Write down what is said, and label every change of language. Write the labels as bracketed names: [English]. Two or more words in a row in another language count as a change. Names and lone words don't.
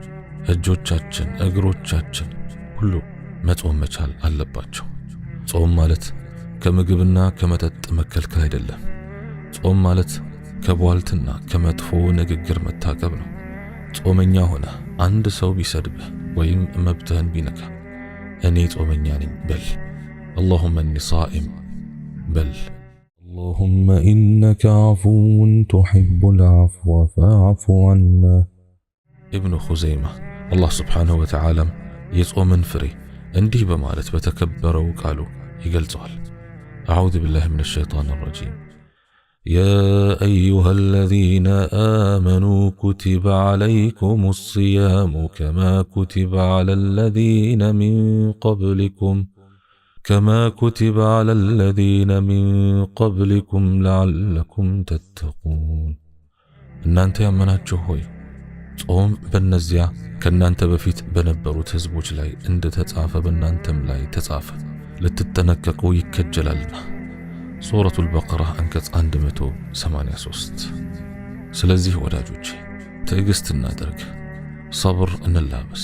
[Amharic] እጆቻችን፣ እግሮቻችን ሁሉ መጾም መቻል አለባቸው። ጾም ማለት ከምግብና ከመጠጥ መከልከል አይደለም። ጾም ማለት ከቧልትና ከመጥፎ ንግግር መታቀብ ነው። ጾመኛ ሆነ አንድ ሰው ቢሰድብህ ወይም መብትህን ቢነካ እኔ ጾመኛ ነኝ በል። [Arabic] اللهم إني صائم بل اللهم إنك عفو تحب العفو فاعف عنا. ابن خزيمة الله سبحانه وتعالى يصومن فري [Amharic] እንዲህ በማለት በተከበረው ቃሉ ይገልጸዋል። [Arabic] أعوذ بالله من الشيطان الرجيم. يا أيها الذين آمنوا كتب عليكم الصيام كما كتب على الذين من قبلكم لعلكم تتقون. [Amharic] እናንተ ያመናችሁ ሆይ ጾም በእነዚያ ከእናንተ በፊት በነበሩት ህዝቦች ላይ እንደተጻፈ በእናንተም ላይ ተጻፈ ልትጠነቀቁ ይከጀላልና። ሱረቱል በቀራ አንቀጽ 183። ስለዚህ ወዳጆቼ ትዕግስት እናድርግ፣ ሰብር እንላበስ።